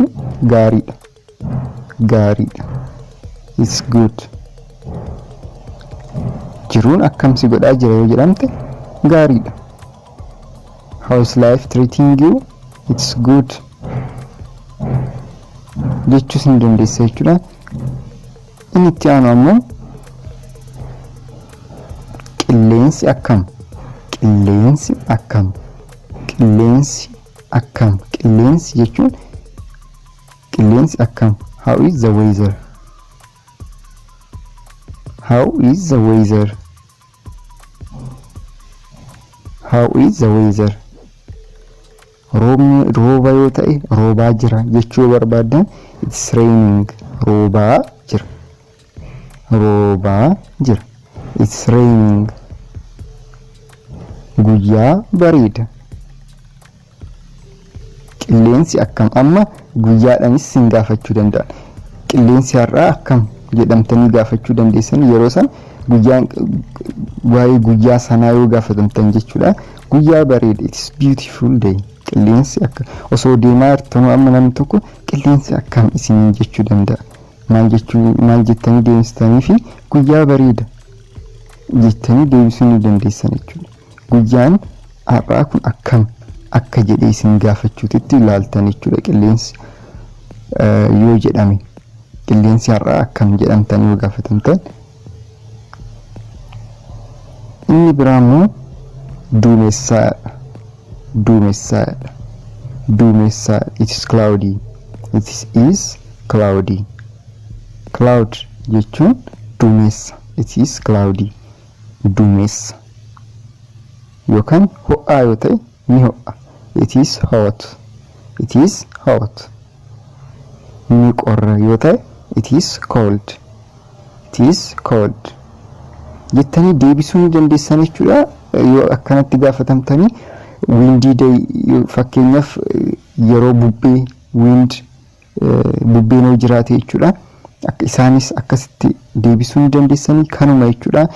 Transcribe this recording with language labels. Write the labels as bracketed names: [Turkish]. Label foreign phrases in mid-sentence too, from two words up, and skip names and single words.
[Oromo] gaariidha. gaariidha. [English] it's good. [Oromo] jiruun akkam si godhaa jira yoo jedhamte gaariidha. [English] how is life treating you? it's good [Oromo] jechuus ni dandeessa jechuudha. inni itti aanu ammoo qilleensi akkam. qilleensi akkam. qilleensi akkam. qilleensi jechuun qilleensi akkam. [English] how is the weather? how is the weather? how is the weather? [Oromo] roobni rooba yoo ta'e roobaa jira jechuu barbaadan [English] it's raining. [Oromo] roobaa jira. roobaa jira. [English] it's raining. [Oromo] guyyaa bareeda. qilleensi akkam. amma guyyaadhaanis sin gaafachuu danda'a. qilleensi har'aa akkam jedhamtanii gaafachuu dandeessan yeroo san guyyaan waa'ee guyyaa sanaa yoo gaafatamtan jechuudha. Guyyaa bareeda, [English] it's beautiful day. [Oromo] Qilleensi akka osoo deemaa jirtanuu amma namni tokko qilleensi akkam isin jechuu danda'a. Maal jettanii deemsitanii fi guyyaa bareeda jettanii deebisuu ni dandeessan jechuudha. Guyyaan har'aa kun akkam akka jedhee isin gaafachuutti ilaaltan jechuudha. Qilleensi yoo jedhame qilleensi har'aa akkam jedhamtanii yoo gaafatamtan. Inni biraammoo duumessaadha. [English] It is cloudy. It is cloudy. Cloud [Oromo] jechuun duumessa. [English] It is cloudy. [Oromo] Duumessa. Yookaan ho'aa yoo ta'e ni ho'a. [English] It is hot. It is hot. [Oromo] Ni qorra yoo ta'e [English] it is cold. It is cold. [Oromo] jettanii deebisuu ni dandeessan jechuudha. Yoo akkanatti gaafatamtanii [English] windy day [Oromo] fakkeenyaaf yeroo bubbeen yoo jiraate jechuudha. Isaanis akkasitti deebisuu ni dandeessanii kanuma jechuudha.